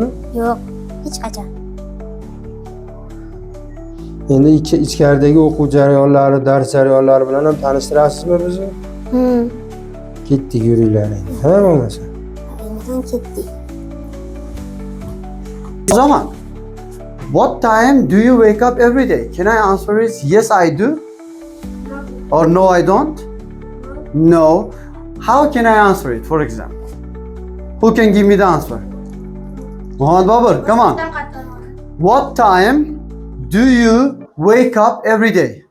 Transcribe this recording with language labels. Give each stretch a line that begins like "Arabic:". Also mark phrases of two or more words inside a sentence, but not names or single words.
Uzbek: Yo'q, hech qachon. Endi ichkaridagi o'quv jarayonlari, dars jarayonlari bilan ham tanishtirasizmi bizni? Ketdik yuringlar endi. Ha, bo'lmasa. Endi ketdik.
English: Zaman, what time do you wake up every day? Can I answer is yes, I do? Or no, I don't? No. How can I answer it, for example? Who can give me the answer? Mohammed Babur, come on. What time do you wake up every day?